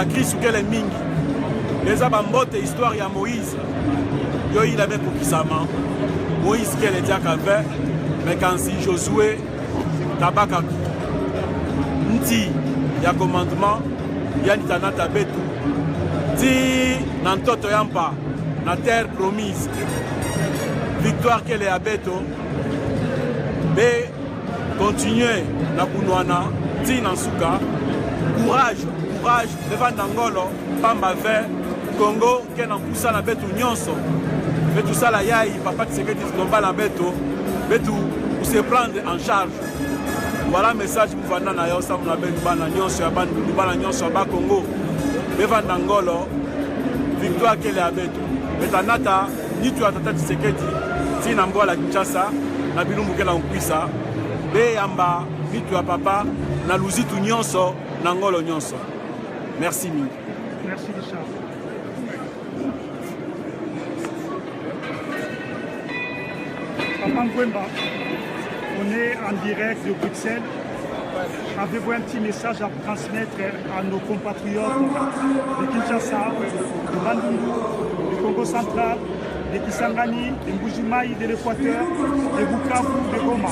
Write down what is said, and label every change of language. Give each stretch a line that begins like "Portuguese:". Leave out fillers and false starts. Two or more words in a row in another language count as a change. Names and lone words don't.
Kituba (Democratic Republic of Congo): krisukele mingi beza bambote histoire ya Moïse yo ila bekokisama Moïse kele diaka ve mekansi Josué tabaka nti ya commandement yani tanata betu ti na ntoto yampa na
French: terre promise
Kituba (Democratic Republic of Congo): victoire kele ya beto be continuer na kunwana ti na suka
French: courage devant
Kituba (Democratic Republic of Congo): Ngolo pamba ve Congo ke na kusa na betu nyonso betu sala yai Papa Tshisekedi komba na beto betu
French: se prendre en charge.
Kituba (Democratic Republic of Congo): Voilà message muvanda na yo samu na betu bana nyonso ya bandu bana nyonso ya ba Congo devant Ngolo victoire kele ya betu betanata nitu ya Tata Tshisekedi ti na mbola Kinshasa na bilumbu kela nkwisa be yamba nitu ya papa na luzitu nyonso na Ngolo nyonso. Merci mingi.
French: Merci Richard. Papa Ngwemba, on est en direct de Bruxelles. Avez-vous un petit message à transmettre à nos compatriotes de Kinshasa, de Bandundu, du Congo central, de Kisangani, de Mbujimaï, de l'Équateur, de Bukavu, de Goma?